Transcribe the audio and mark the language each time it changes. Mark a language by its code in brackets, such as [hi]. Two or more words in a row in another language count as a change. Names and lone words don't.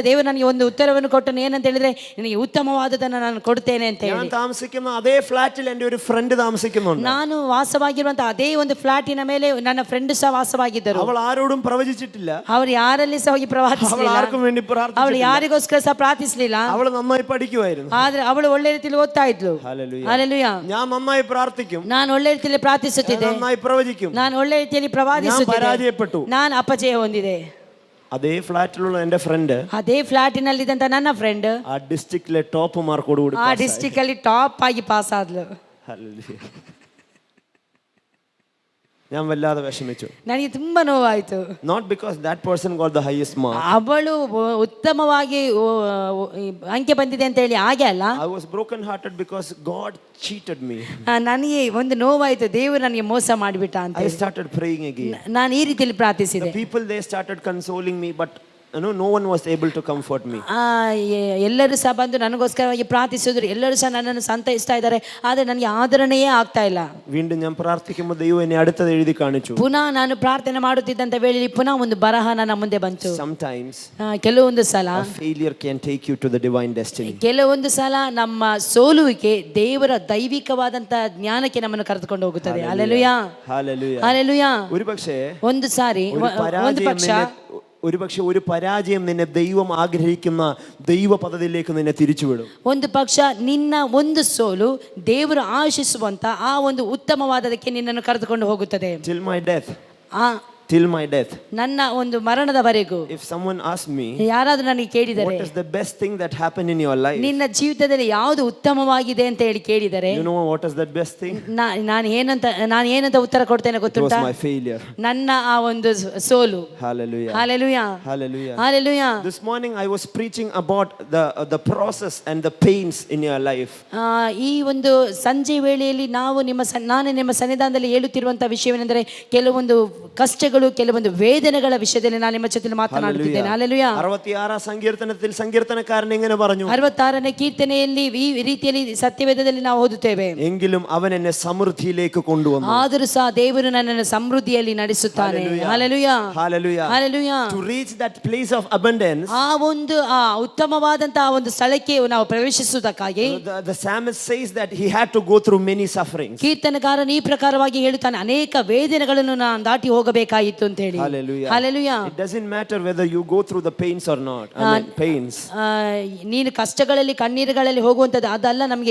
[kn] ದೇವರು ನನಗೆ ಒಂದು ಉತ್ತರವನ್ನು ಕೊಟ್ಟನು, ಏನಂತ ಹೇಳಿದ್ರೆ, ನಿನಗೆ ಉತ್ತಮವಾದದನ್ನು ನಾನು ಕೊಡ್ತೇನೆ ಅಂತ ಹೇಳಿ. [ml] ഞാൻ താമസിക്കുന്ന അതേ ഫ്ലാറ്റിൽ എൻ്റെ ഒരു ഫ്രണ്ട് താമസിക്കുന്നുണ്ട്. [kn] ನಾನು ವಾಸವಾಗಿರುವಂತ ಅದೇ ಒಂದು ಫ್ಲಾಟಿನ ಮೇಲೆ ನನ್ನ ಫ್ರೆಂಡ್ ಸಹ ವಾಸವಾಗಿದ್ದರು. [ml] അവൾ ആരോടും പ്രവചിച്ചിട്ടില്ല. [kn] ಅವರು ಯಾರಲ್ಲಿ ಸಹ ಹೋಗಿ [ml] അവൾ [kn] ಪ್ರವಾದಿಸಲಿಲ್ಲ. [ml] ആർക്കും വേണ്ടി [kn] ಅವಳು [ml] പ്രാർത്ഥിച്ചില്ല. [kn] ಯಾರಿಗೋಸ್ಕರ ಸಹ ಪ್ರಾರ್ಥಿಸಲಿಲ್ಲ. [ml] അവൾ നന്നായി പഠിക്കുമായിരുന്നു. [kn] ಆದ್ರೆ ಅವಳು ಒಳ್ಳೆ ರೀತಿಯಲ್ಲಿ ಓದ್ತಾ ಇದ್ಲು. [ml] Hallelujah. ഞാൻ നന്നായി പ്രാർത്ഥിക്കും. [kn] ನಾನು ಒಳ್ಳೆ ರೀತಿಯಲ್ಲಿ ಪ್ರಾರ್ಥಿಸುತ್ತಿದ್ದೆ. [ml] നന്നായി പ്രവചിക്കും. [kn] ನಾನು ಒಳ್ಳೆ ರೀತಿಯಲ್ಲಿ [ml] ഞാൻ [kn] ಪ್ರವಾದಿಸುತ್ತಿದ್ದೆ. [ml] പരാജയപ്പെട്ടു. [kn] ನಾನು ಅಪಜಯ ಹೊಂದಿದೆ. [ml] അതേ ഫ്ലാറ്റിലുള്ള എൻ്റെ ഫ്രണ്ട് [kn] ಅದೇ ಫ್ಲಾಟಿನಲ್ಲಿ ಇದ್ದಂತ ನನ್ನ ಫ್ರೆಂಡ್ [ml] ആ [en] district top mark [ml] കൂടി [kn] ಆ ಡಿಸ್ಟ್ರಿಕ್ಟ್ ಅಲ್ಲಿ ಟಾಪ್ ಆಗಿ ಪಾಸ್ ಆದ್ಲು. [ml] ഞാൻ വല്ലാതെ വിഷമിച്ചു. [kn] ನನಗೆ ತುಂಬಾ ನೋವಾಯ್ತು. [en] Not because that person got the highest mark. [kn] ಅವಳು ಉತ್ತಮವಾಗಿ ಅಂಕೆ ಬಂದಿದೆ ಅಂತ ಹೇಳಿ ಹಾಗೆ ಅಲ್ಲ. [en] I was broken hearted because God cheated me. [kn] ನನಗೆ ಒಂದು ನೋವಾಯ್ತು, ದೇವರು ನನಗೆ ಮೋಸ ಮಾಡಿಬಿಟ್ಟ ಅಂತ. [en] I started praying again. [kn] ನಾನು ಈ ರೀತಿಯಲ್ಲಿ ಪ್ರಾರ್ಥಿಸಿದೆ. [en] The people, they started consoling me, but no one was able to comfort me. [kn] ಎಲ್ಲರೂ ಸಹ ಬಂದು ನನಗೋಸ್ಕರವಾಗಿ ಪ್ರಾರ್ಥಿಸಿದ್ರು, ಎಲ್ಲರೂ ಸಹ ನನ್ನನ್ನು ಸಂತೈಸ್ತಾ ಇದ್ದಾರೆ, ಆದರೆ ನನಗೆ ಆದರಣೆಯೇ ಆಗ್ತಾ ಇಲ್ಲ. [ml] വീണ്ടും ഞാൻ പ്രാർത്ഥിക്കുമ്പോൾ ദൈവം എന്നെ അടുത്തത് എഴുതി കാണിച്ചു. [kn] ಪುನಃ ನಾನು ಪ್ರಾರ್ಥನೆ ಮಾಡುತ್ತಿದ್ದಂತ ವೇಳೆಯಲ್ಲಿ ಪುನಃ ಒಂದು ಬರಹ ನನ್ನ ಮುಂದೆ ಬಂತು. [en] Sometimes [kn] ಕೆಲವೊಂದು ಸಲ [en] a failure can take you to the divine destiny. [kn] ಕೆಲವೊಂದು ಸಲ ನಮ್ಮ ಸೋಲುವಿಕೆ ದೇವರ ದೈವಿಕವಾದಂತ ಜ್ಞಾನಕ್ಕೆ ನಮ್ಮನ್ನು ಕರೆದುಕೊಂಡು ಹೋಗುತ್ತದೆ. [en] Hallelujah. Hallelujah. Hallelujah. [ml] ഒരുപക്ഷേ [kn] ಒಂದು ಸಾರಿ ಒಂದು ಪಕ್ಷ [ml] ഒരുപക്ഷെ ഒരു പരാജയം നിന്നെ ദൈവം ആഗ്രഹിക്കുന്ന ദൈവ പദ്ധതിയിലേക്ക് നിന്നെ തിരിച്ചുവിടും. [kn] ಒಂದು ಪಕ್ಷ ನಿನ್ನ ಒಂದು ಸೋಲು ದೇವರು ಆಶಿಸುವಂತ ಆ ಒಂದು ಉತ್ತಮವಾದದಕ್ಕೆ ನಿನ್ನನ್ನು ಕರೆದುಕೊಂಡು ಹೋಗುತ್ತದೆ. [en] Till my death. till my death. [kn] ನನ್ನ ಒಂದು ಮರಣದವರೆಗೂ. [en] If someone asks me, [kn] ಯಾರಾದರೂ ನನಗೆ ಕೇಳಿದರೆ, [en] what is the best thing that happened in your life? [kn] ನಿನ್ನ ಜೀವಿತದಲ್ಲಿ ಯಾವುದು ಉತ್ತಮವಾಗಿದೆ ಅಂತ ಹೇಳಿ ಕೇಳಿದರೆ, [en] you know what is that best thing? [kn] ನಾನು ಏನಂತ ಉತ್ತರ ಕೊಡ್ತೇನೆ ಗೊತ್ತುಂಟಾ? [en] It was my failure. [kn] ನನ್ನ ಆ ಒಂದು ಸೋಲು. [en] Hallelujah. Hallelujah. Hallelujah. Hallelujah. This morning I was preaching about the process and the pains in your life. [kn] ಈ ಒಂದು ಸಂಜೆ ವೇಳೆಯಲ್ಲಿ ನಾನು ನಿಮ್ಮ ಸನ್ನಿಧಾನದಲ್ಲಿ ಹೇಳುತ್ತಿರುವಂತಹ ವಿಷಯವೇನೆಂದರೆ, ಕೆಲವೊಂದು ಕಷ್ಟಗಳು ಕಷ್ಟಗಳು, ಕೆಲವೊಂದು ವೇದನೆಗಳ ವಿಷಯದಲ್ಲಿ ನಾನು ನಿಮ್ಮ ಜೊತೆ ಮಾತನಾಡುತ್ತಿದ್ದೇನೆ. ಹಲ್ಲೆಲೂಯಾ. [ml] 66 സങ്കീർത്തനത്തിൽ സങ്കീർത്തനക്കാരൻ ഇങ്ങനെ പറഞ്ഞു, [kn] 66ನೇ ಕೀರ್ತನೆಯಲ್ಲಿ ಈ ರೀತಿಯಲ್ಲಿ ಸತ್ಯವೇದದಲ್ಲಿ ನಾವು ಓದುತ್ತೇವೆ, [ml] എങ്കിലും അവൻ എന്നെ സമൃദ്ധിയിലേക്ക് കൊണ്ടുവന്നു. [kn] ಆದರೂ ಸಹ ದೇವರು ನನ್ನನ್ನು ಸಮೃದ್ಧಿಯಲ್ಲಿ ನಡೆಸುತ್ತಾನೆ. ಹಲ್ಲೆಲೂಯಾ. [en] Hallelujah. [kn] ಹಲ್ಲೆಲೂಯಾ. [en] To reach that place of abundance, [kn] ಆ ಒಂದು ಉತ್ತಮವಾದಂತಹ ಒಂದು ಸ್ಥಳಕ್ಕೆ ನಾವು ಪ್ರವೇಶಿಸುವುದಕ್ಕಾಗಿ [en] the psalmist says that he had to go through many sufferings. [kn] ಕೀರ್ತನಕಾರನು ಈ ಪ್ರಕಾರವಾಗಿ ಹೇಳುತ್ತಾನೆ, ಅನೇಕ ವೇದನೆಗಳನ್ನು ನಾನು ದಾಟಿ ಹೋಗಬೇಕಾಯಿತು ಅಂತ ಹೇಳಿ. [en] Hallelujah. [kn] ಹಲ್ಲೆಲೂಯಾ. [en] It doesn't matter whether you go through the pains or not. Pains. [kn] ನೀನು ಕಷ್ಟಗಳಲ್ಲಿ ಕಣ್ಣೀರುಗಳಲ್ಲಿ ಹೋಗುವಂತದ್ದು ಅದಲ್ಲ ನಮಗೆ